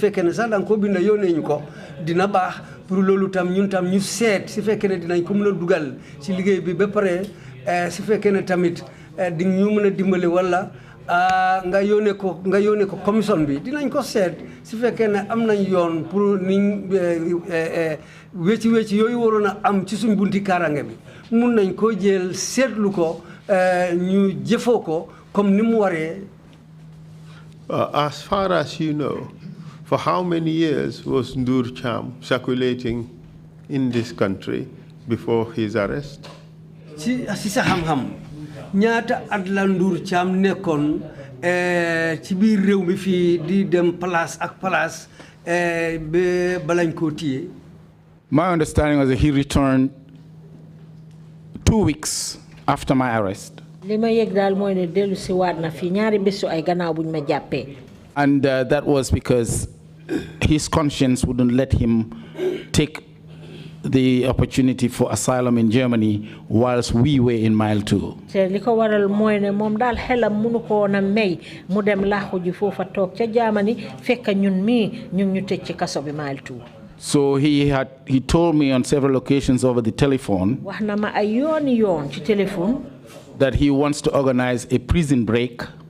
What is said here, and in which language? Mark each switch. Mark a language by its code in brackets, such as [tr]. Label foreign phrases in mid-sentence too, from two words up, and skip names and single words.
[wo] fekkee ne sax da nga ko binda yónnee ñu ko dina baax pour loolu tam ñun tam ñu seet su fekkee ne dinañ ko mën a dugal ci liggéey bi ba pare su fekkee ne tamit di ñu mën a dimbale wala nga yónnee ko commission bi dinañ ko seet su fekkee ne am nañ yoon pour niñ wecci yooyu waroon a am ci suñ bunti kaaraange bi mun nañ ko jël seetlu ko ñu jëfoo ko comme ni mu waree. [en] As far as you know, for how many years was Noor Cham circulating in this country before his arrest? [wo] si sa xam-xam ñaata at la Noor Cham nekkoon ci biir réew mi fii di dem place ak place ba balañ koo téye. [en] My understanding was that he returned 2 weeks after my arrest. [wo] li ma yëg daal mooy ne dellu si waat na fii ñaari bésu ay gannaaw buñ ma jàppee. [en] And that was because his conscience wouldn't let him take the opportunity for asylum in Germany whilst we were in mile 2. So he told me on several occasions over the telephone that he wants to organize a prison break.